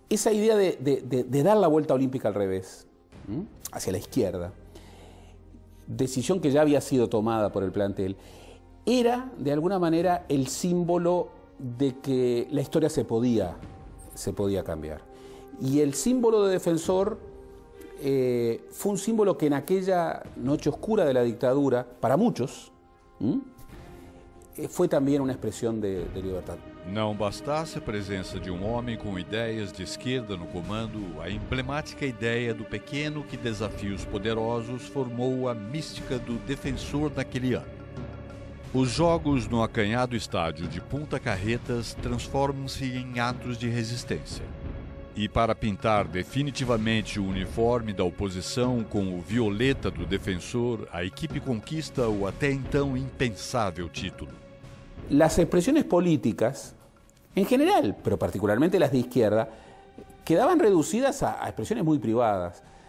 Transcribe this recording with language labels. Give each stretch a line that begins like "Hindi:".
Spanish: Esa idea de dar la vuelta olímpica al revés, hacia la izquierda, decisión que ya había sido tomada por el plantel, era de alguna manera el símbolo de que la historia se podía cambiar. Y el símbolo de Defensor fue un símbolo que en aquella noche oscura de la dictadura, para muchos,
Portuguese: foi também uma expressão de liberdade. Não bastasse a presença de um homem com ideias de esquerda no comando, a emblemática ideia do pequeno que desafia os poderosos formou a mística do Defensor naquele ano. Os jogos no acanhado estádio de Punta Carretas transformam-se em atos de resistência. E para pintar definitivamente o uniforme da oposição com o violeta do Defensor, a equipe conquista o até então impensável título.
Spanish: Las expresiones políticas, en general, pero particularmente las de izquierda, quedaban reducidas a expresiones muy privadas.